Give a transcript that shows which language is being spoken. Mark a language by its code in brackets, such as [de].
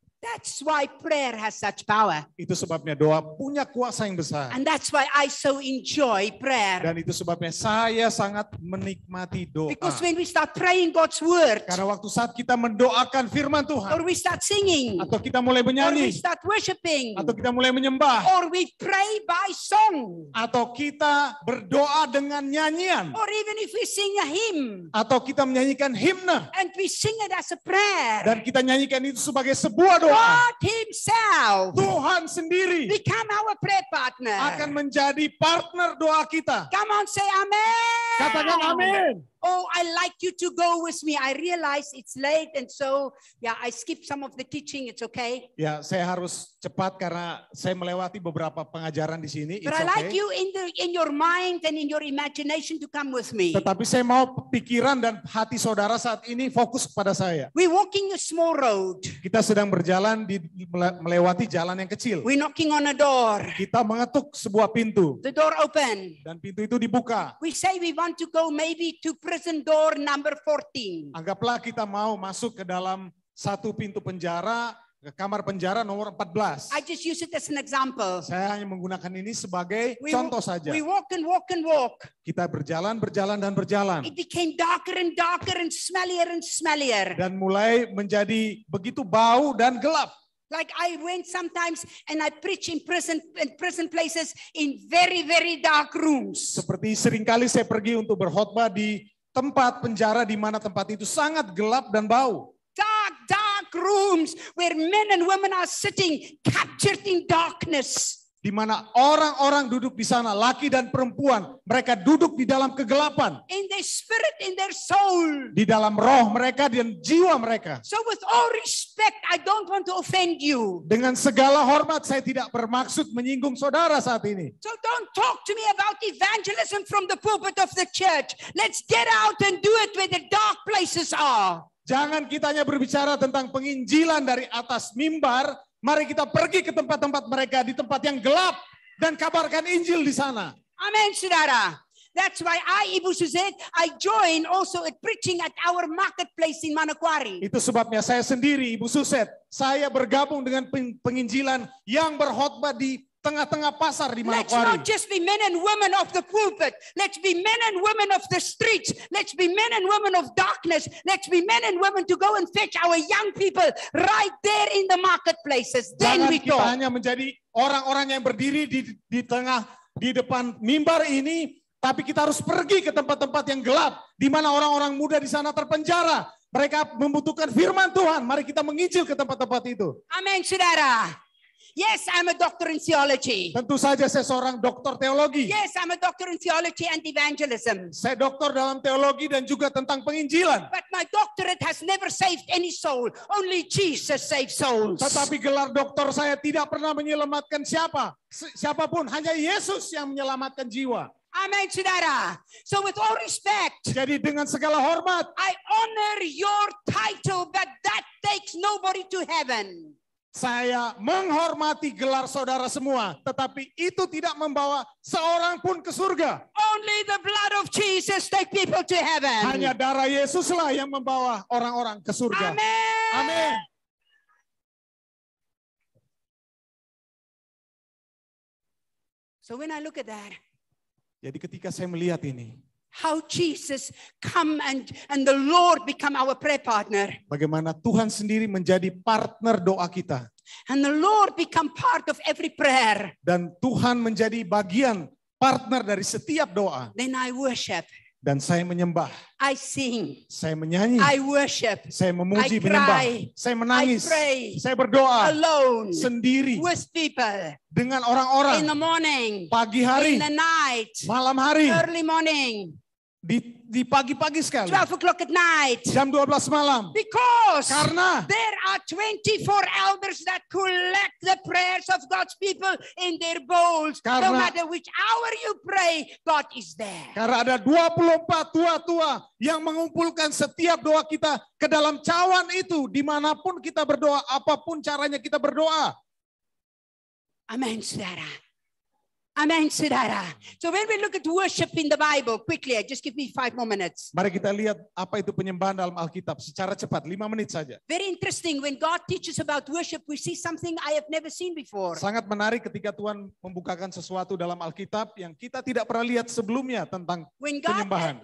[en] That's why prayer has such power. [id] Itu sebabnya doa punya kuasa yang besar. [en] And that's why I so enjoy prayer. [id] Dan itu sebabnya saya sangat menikmati doa. [en] Because when we start praying God's word, [id] Karena waktu saat kita mendoakan firman Tuhan, [en] or we start singing, [id] atau kita mulai [en] or we [id] menyanyi, [en] start worshiping, [id] atau kita mulai menyembah, [en] or we pray by song, [id] atau kita berdoa dengan nyanyian, [en] or even if we sing a hymn, [id] atau kita menyanyikan himne, [en] and we sing it as a prayer, [id] dan kita nyanyikan itu sebagai sebuah doa, [en] God himself [id] Tuhan sendiri [en] become our prayer partner. [id] akan menjadi partner doa kita. [en] Come on, say amen. [id] Katakan amin. [en] Oh, I like you to go with me. I realize it's late and so, yeah, I skip some of the teaching. It's okay. [id] Ya, saya harus cepat karena saya melewati beberapa pengajaran di sini. [en] It's But I like okay. you in your mind and in your imagination to come with me. [id] Tetapi saya mau pikiran dan hati saudara saat ini fokus kepada saya. [en] We're walking a small road. [id] Kita sedang berjalan melewati jalan yang kecil. [en] We're knocking on a door. [id] Kita mengetuk sebuah pintu [en] The door open. [id] dan pintu itu dibuka. [en] We say we want to go maybe to prison door number 14. [id] Anggaplah kita mau masuk ke dalam satu pintu penjara, ke kamar penjara nomor 14. [en] I just use it as an example. [id] Saya hanya menggunakan ini sebagai contoh saja. [en] We walk and walk and walk. [id] Kita berjalan dan berjalan. [en] It became darker and darker and smellier. [id] Dan mulai menjadi begitu bau dan gelap. [en] Like I went sometimes and I preach in prison places in very, very dark rooms. [id] Seperti seringkali saya pergi untuk berkhotbah di tempat penjara di mana tempat itu sangat gelap dan bau. [en] Dark rooms where men and women are sitting captured in darkness. [id] Di mana orang-orang duduk di sana, laki dan perempuan, mereka duduk di dalam kegelapan. [en] In their spirit, in their soul. [id] Di dalam roh mereka dan jiwa mereka. [en] So with all respect, I don't want to offend you. [id] Dengan segala hormat, saya tidak bermaksud menyinggung saudara saat ini. [en] So don't talk to me about evangelism from the pulpit of the church. Let's get out and do it where the dark places are. [id] Jangan kita hanya berbicara tentang penginjilan dari atas mimbar. Mari kita pergi ke tempat-tempat mereka di tempat yang gelap dan kabarkan Injil di sana. Amen, saudara. [en] That's why Ibu Suzette, I join also at preaching at our marketplace in Manokwari. [id] Itu sebabnya saya sendiri, Ibu Suzette, saya bergabung dengan penginjilan yang berkhotbah di tengah-tengah pasar di [en] Let's [id] Manokwari. [en] not just be men and women of the pulpit. Let's be men and women of the streets. Let's be men and women of darkness. Let's be men and women to go and fetch our young people right there in the marketplaces. Then [id] Jangan [en] we [id] kita [en] talk. [id] hanya menjadi orang-orang yang berdiri di depan mimbar ini, tapi kita harus pergi ke tempat-tempat yang gelap, di mana orang-orang muda di sana terpenjara. Mereka membutuhkan firman Tuhan. Mari kita menginjil ke tempat-tempat itu. Amen, saudara. [en] Yes, I'm a doctor in theology. [id] Tentu saja saya seorang doktor teologi. [en] Yes, I'm a doctor in theology and evangelism. [id] Saya doktor dalam teologi dan juga tentang penginjilan. [en] But my doctorate has never saved any soul. Only Jesus saves souls. [id] Tetapi gelar doktor saya tidak pernah menyelamatkan siapapun. Hanya Yesus yang menyelamatkan jiwa. Amen, saudara. [en] So with all respect, [id] Jadi dengan segala hormat, [en] I honor your title, but that takes nobody to heaven. [id] saya menghormati gelar saudara semua, tetapi itu tidak membawa seorang pun ke surga. [en] Only the blood of Jesus take people to heaven. [id] Hanya darah Yesuslah yang membawa orang-orang ke surga. [en] Amen. [id] Amin. [en] So when I look at that, [id] Jadi ketika saya melihat ini, [en] how Jesus come and the Lord become our prayer partner. [id] bagaimana Tuhan sendiri menjadi partner doa kita. [en] And the Lord become part of every prayer. [id] Dan Tuhan menjadi bagian partner dari setiap doa. [en] Then I worship. [id] Dan saya menyembah, [en] I sing. [id] saya menyanyi, [en] I worship. [id] saya memuji, menyembah, [en] cry. [id] saya menangis, [en] I pray. [id] saya berdoa [en] Alone. [id] sendiri [en] With people. [id] dengan [en] In the [id] orang-orang [en] morning. [id] pagi hari, [en] In the night. [id] malam hari, [en] Early morning. [id] di pagi-pagi sekali, [en] 12 o'clock at night. [id] jam 12 malam. [en] Because [id] Karena [en] there are 24 elders that collect the prayers of God's people in their bowls. No [id] Karena- [en] matter which hour you pray, God is there. [id] Karena ada 24 tua-tua yang mengumpulkan setiap doa kita ke dalam cawan itu. Dimanapun kita berdoa, apapun caranya kita berdoa. Amen, saudara. Amen, saudara. [en] So when we look at worship in the Bible, quickly, just give me 5 more minutes. [id] Mari kita lihat apa itu penyembahan dalam Alkitab secara cepat, 5 menit saja. [en] Very interesting, when God teaches about worship, we see something I have never seen before. [id] Sangat menarik ketika Tuhan membukakan sesuatu dalam Alkitab yang kita tidak pernah lihat sebelumnya tentang penyembahan.